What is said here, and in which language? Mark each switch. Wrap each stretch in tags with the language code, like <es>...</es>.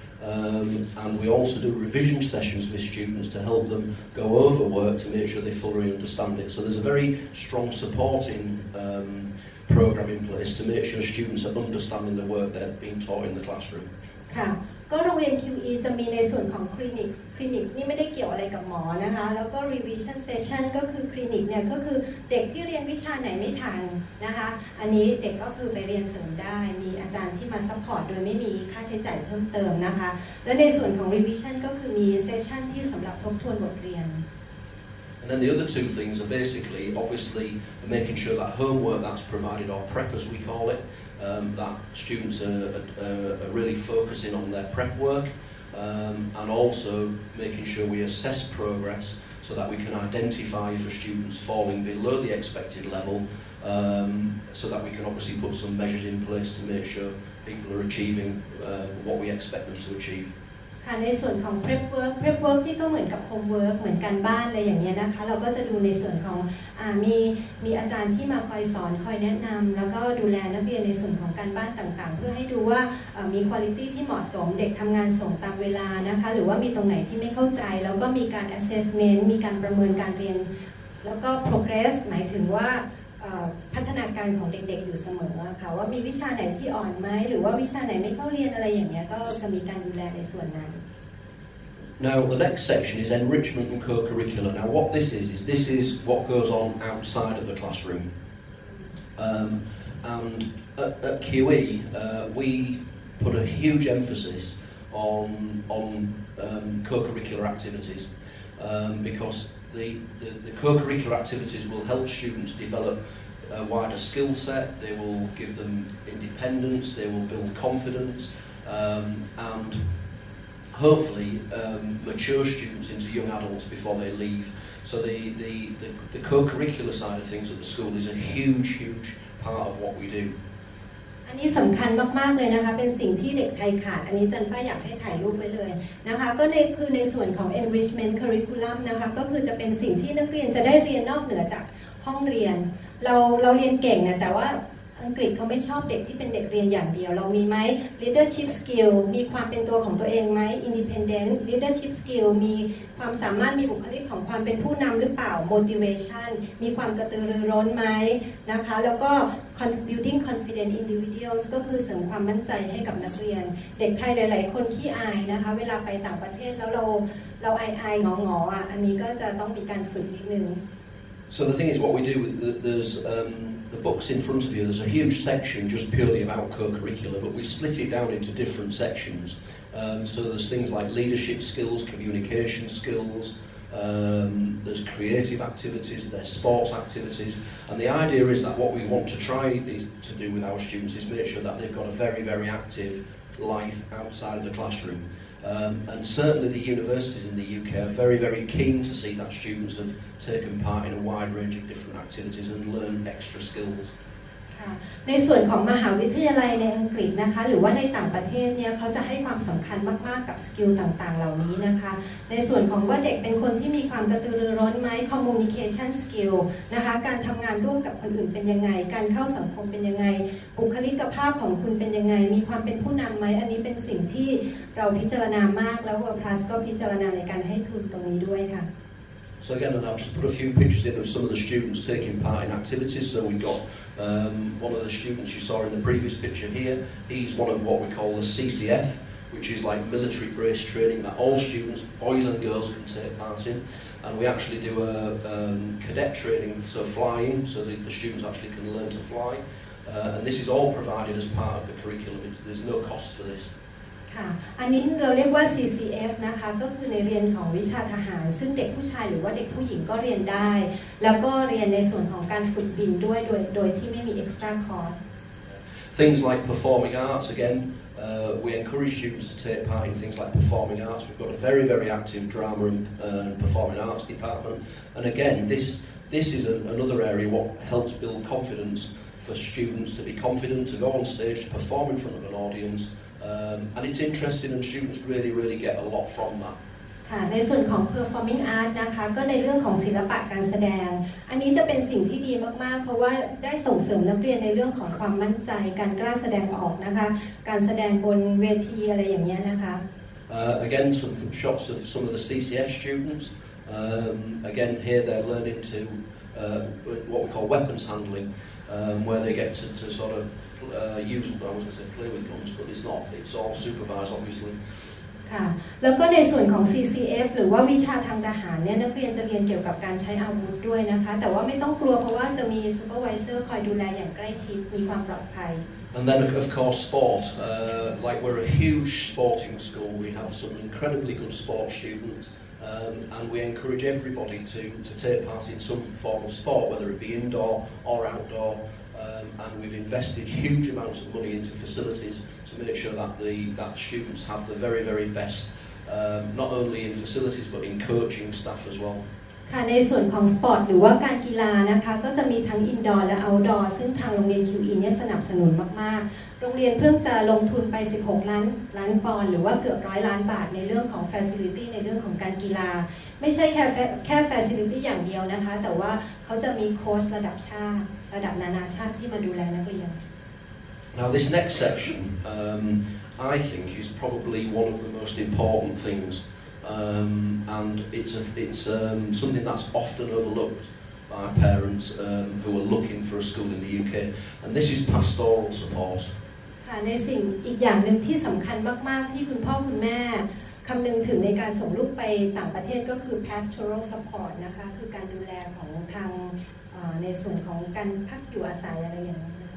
<en>And we also do revision sessions with students to help them go over work to make sure they fully understand it. So there's a very strong supporting program in place to make sure students are understanding the work they're being taught in the classroom.</en> <th>ค่ะก็โรงเรียน QE จะมีในส่วนของคลินิกนี่ไม่ได้เกี่ยวอะไรกับหมอนะคะแล้วก็</th> <en>revision session</en> <th>ก็คือคลินิกเนี่ยก็คือเด็กที่เรียนวิชาไหนไม่ทันนะคะอันนี้เด็กก็คือไปเรียนเสริมได้มีอาจารย์ที่มาซัพพอร์ตโดยไม่มีค่าใช้จ่ายเพิ่มเติมนะคะและในส่วนของ revision ก็คือมีเซสชั่นที่สำหรับทบทวนบทเรียน</th> <en>And then the other two things are basically, obviously, making sure that homework that's provided, or prep as we call it, that students are really focusing on their prep work, and also making sure we assess progress so that we can identify if a student's falling below the expected level, so that we can obviously put some measures in place to make sure people are achieving what we expect them to achieve.</en> <th>ในส่วนของ</th> <en>prep work</en> <th>นี่ก็เหมือนกับ homework เหมือนการบ้านอะไรอย่างเงี้ยนะคะเราก็จะดูในส่วนของมีอาจารย์ที่มาคอยสอนคอยแนะนำแล้วก็ดูแลนักเรียนในส่วนของการบ้านต่างๆเพื่อให้ดูว่ามี quality ที่เหมาะสมเด็กทำงานส่งตามเวลานะคะหรือว่ามีตรงไหนที่ไม่เข้าใจแล้วก็มีการ assessment มีการประเมินการเรียนแล้วก็ progress หมายถึงว่า พัฒนาการของเด็กๆอยู่เสมอค่ะว่ามีวิชาไหนที่อ่อนไหมหรือว่าวิชาไหนไม่เข้าเรียนอะไรอย่างเงี้ยก็จะมีการดูแลในส่วนนั้น</th> <en>Now the next section is enrichment and co-curricular. Now what this is what goes on outside of the classroom, and at QE we put a huge emphasis on co-curricular activities because the co-curricular activities will help students develop a wider skill set, they will give them independence, they will build confidence, and hopefully mature students into young adults before they leave. So the co-curricular side of things at the school is a huge part of what we do.</en> <th>อันนี้สำคัญมากๆเลยนะคะเป็นสิ่งที่เด็กไทยขาดอันนี้จันฟ้าอยากให้ถ่ายรูปไว้เลยนะคะก็คือในส่วนของ</th> <en>enrichment curriculum</en> <th>นะคะก็คือจะเป็นสิ่งที่นักเรียนจะได้เรียนนอกเหนือจากห้องเรียนเราเรียนเก่งนะแต่ว่าอังกฤษเขาไม่ชอบเด็กที่เป็นเด็กเรียนอย่างเดียวเรามีไหม</th> <en>leadership skill</en> <th>มีความเป็นตัวของตัวเองไหม</th> <en>independent leadership skill</en> <th>มีความสามารถมีบุคลิกของความเป็นผู้นำหรือเปล่า motivation มีความกระตือรือร้นไหมนะคะแล้วก็</th> <en>building confident individuals</en> <th>ก็คือเสริมความมั่นใจให้กับนักเรียนเด็กไทยหลายๆคนขี้อายนะคะเวลาไปต่างประเทศแล้วเราอายๆงอๆอันนี้ก็จะต้องมีการฝึกนิดนึง</th> <en>So the thing is what we do there's the books in front of you, there's a huge section just purely about co-curricular, but we split it down into different sections. So there's things like leadership skills, communication skills, there's creative activities, there's sports activities, and the idea is that what we want to try to do with our students is make sure that they've got a very active life outside of the classroom. And certainly the universities in the UK are very keen to see that students have taken part in a wide range of different activities and learned extra skills.</en> <th>ในส่วนของมหาวิทยาลัยในอังกฤษนะคะหรือว่าในต่างประเทศเนี่ยเขาจะให้ความสำคัญมากๆกับสกิลต่างๆเหล่านี้นะคะในส่วนของว่าเด็กเป็นคนที่มีความกระตือรือร้นไหม</th> <en>communication skill</en> <th>นะคะการทำงานร่วมกับคนอื่นเป็นยังไงการเข้าสังคมเป็นยังไงบุคลิกภาพของคุณเป็นยังไงมีความเป็นผู้นำไหมอันนี้เป็นสิ่งที่เราพิจารณามากแล้ว World Plus ก็พิจารณาในการให้ทุนตรงนี้ด้วยค่ะ</th> <en>So again, and I've just put a few pictures in of some of the students taking part in activities. So we've got one of the students you saw in the previous picture here. He's one of what we call the CCF, which is like military brace training that all students, boys and girls, can take part in. And we actually do a cadet training, so flying, so the students actually can learn to fly. And this is all provided as part of the curriculum. There's no cost for this.</en> <th>ค่ะอันนี้เราเรียกว่า CCF นะคะก็คือในเรียนของวิชาทหารซึ่งเด็กผู้ชายหรือว่าเด็กผู้หญิงก็เรียนได้แล้วก็เรียนในส่วนของการฝึกบินด้วยโดยที่ไม่มี</th> <en>extra cost Things like performing arts again we encourage students to take part in things like performing arts. We've got a very active drama and performing arts department, and again this is another area what helps build confidence for students to be confident to go on stage to perform in front of an audience.And it's interesting and students really get a lot from that.</en> <th>ค่ะในส่วนของ</th> <en>performing art</en> <th>นะคะก็ในเรื่องของศิลปะการแสดงอันนี้จะเป็นสิ่งที่ดีมากๆเพราะว่าได้ส่งเสริมนักเรียนในเรื่องของความมั่นใจการกล้าแสดงออกนะคะการแสดงบนเวทีอะไรอย่างเงี้ยนะคะ</th> <en>Again some shots of some of the CCF students. Again here they're learning to what we call weapons handling, where they get to sort of use, I was going to say play with guns, but it's not, it's all supervised obviously.</en> <th>ค่ะแล้วก็ในส่วนของ CCF หรือว่าวิชาทางทหารเนี่ยนักเรียนจะเรียนเกี่ยวกับการใช้อาวุธด้วยนะคะแต่ว่าไม่ต้องกลัวเพราะว่าจะมีซูเปอร์ไวเซอร์คอยดูแลอย่างใกล้ชิดมีความปลอดภัย</th> <en>And then of course sport, like we're a huge sporting school, we have some incredibly good sports students, and we encourage everybody to take part in some form of sport, whether it be indoor or outdoor. And we've invested huge amounts of money into facilities to make sure that students have the very, very best, not only in facilities but in coaching staff as well.</en> <th>ค่ะในส่วนของสปอร์ตหรือว่าการกีฬานะคะก็จะมีทั้งอินดอร์และเอาท์ดอร์ซึ่งทางโรงเรียน QE เนี่ยสนับสนุนมากๆโรงเรียนเพิ่งจะลงทุนไป16ล้านปอนด์หรือว่าเกือบ100 ล้านบาทในเรื่องของ facility ในเรื่องของการกีฬาไม่ใช่แค่ facility อย่างเดียวนะคะแต่ว่าเขาจะมีโค้ชระดับชาติระดับนานาชาติที่มาดูแลนักเรียน</th> <en>Now this next section I think is probably one of the most important things. And it's something that's often overlooked by parents who are looking for a school in the UK, and this is pastoral support.</en> <th>ค่ะในสิ่งอีกอย่างหนึ่งที่สำคัญมากๆที่คุณพ่อคุณแม่คำนึงถึงในการส่งลูกไปต่างประเทศก็คือ</th> <en>pastoral support</en> <th>นะคะคือการดูแลของทางในส่วนของการพักอยู่อาศัยอะไรอย่างนี้</th>